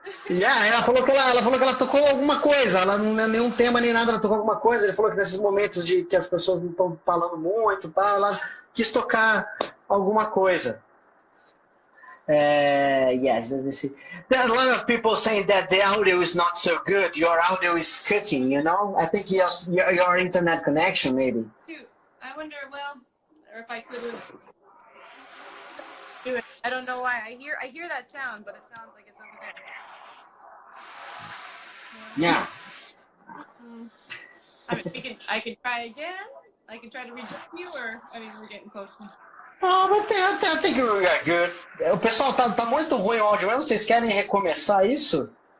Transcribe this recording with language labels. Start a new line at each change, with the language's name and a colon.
Portuguese: Ela falou que ela tocou alguma coisa. Ela não é nenhum tema nem nada. Ela tocou alguma coisa. Ele falou que nesses momentos de que as pessoas não estão falando muito, tal, ela quis tocar alguma coisa.
English: Yes, let me see. There are a lot of people saying that the audio is not so good. Your audio is cutting, you know? I think your internet connection, maybe. Shoot, I wonder, well, or if I could have do it. I don't know why. I hear that sound, but it sounds like it's over there. Yeah. I mean, I could try again. I could try to rejoin you, or I mean, we're getting close. Oh, but I think we are good.
Portuguese: O pessoal tá muito ruim o áudio mesmo. Vocês querem recomeçar isso?